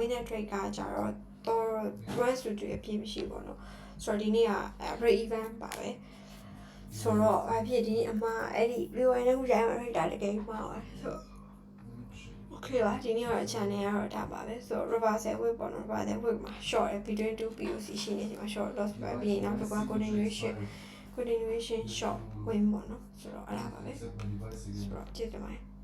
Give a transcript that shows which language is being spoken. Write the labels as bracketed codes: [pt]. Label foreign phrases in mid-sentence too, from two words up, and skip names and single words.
[my] ဝင်တဲ့ trade ကကြတော့တော့ run studio အပြည့်မရှိပေါ့နော်ဆိုတော့ဒီနေ့က [en] break even [my] ပါပဲဆိုတော့အဖြစ်ဒီအမအဲ့ဒီ view နဲ့ခုရိုင်းမှာ trade တာတကယ်မှာပါဆိုတော့Okay ပါဒီနေ့ကတော့ channel ကတော့ဒါပါပဲဆိုတော့ [en] reversal wave [my] ပေါ့နော် [en] reversal wave [my] မှာ short ရ [en] between 2 POC [my] ရှိနေချိန်မှာ [en] short loss [my] ပဲပြီးရင်နောက်တစ်ခါ [en] continuation short win [my] ပေါ့နော်ဆိုတော့အဲ့ဒါပါပဲဆိုတော့ကျေးဇူးတင်ပါတယ်